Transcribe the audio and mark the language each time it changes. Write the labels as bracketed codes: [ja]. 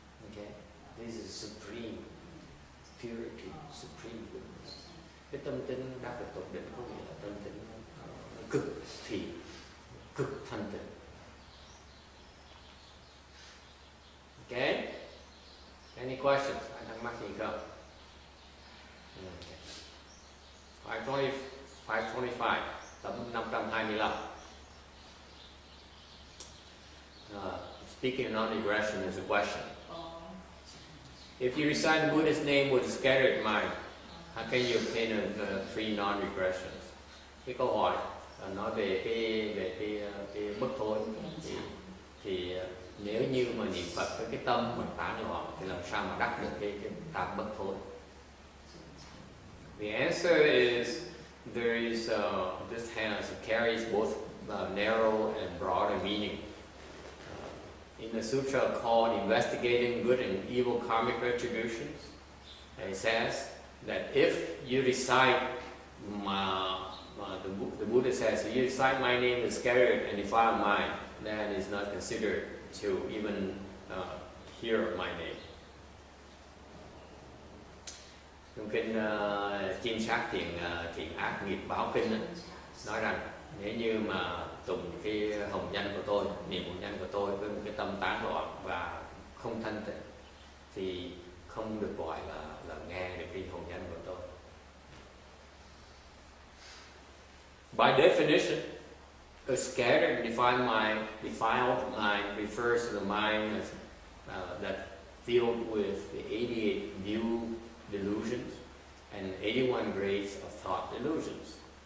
[en] Okay, this is supreme purity, supreme goodness. [vi] Cái tâm tính đạt được tột đỉnh có nghĩa là tâm tính cực thì cực thanh tịnh. [en] Okay? Any questions? [vi] Ai thắc mắc gì không? Okay. 525, tấm 525. [en] Speaking of non-regression is a question. If you recite the Buddha's name with a scattered mind, how can you obtain 3 non-regressions? [vi] Cái câu hỏi nói về cái bất thối thì nếu như mà niệm Phật với cái tâm mình tán loạn thì làm sao mà đắc được cái tam bất thối? [en] The answer is there is it carries both narrow and broader meaning. In the sutra called Investigating Good and Evil Karmic Retributions, it says that if you recite the Buddha says, if you recite my name with scattered and defiled mind, that is not considered to even hear my name. [vi] Trong kinh Chiêm Sát Thiện Ác Nghiệp Báo Kinh nói rằng nếu như mà tụng cái hồng danh của tôi, niệm hồng danh của tôi với một cái tâm tán loạn và không thanh tịnh thì không được gọi là nghe được cái hồng danh của tôi. [en] By definition, a scattered and defiled mind refers to the mind that filled with the 88 view delusions and 81 grades of thought delusions.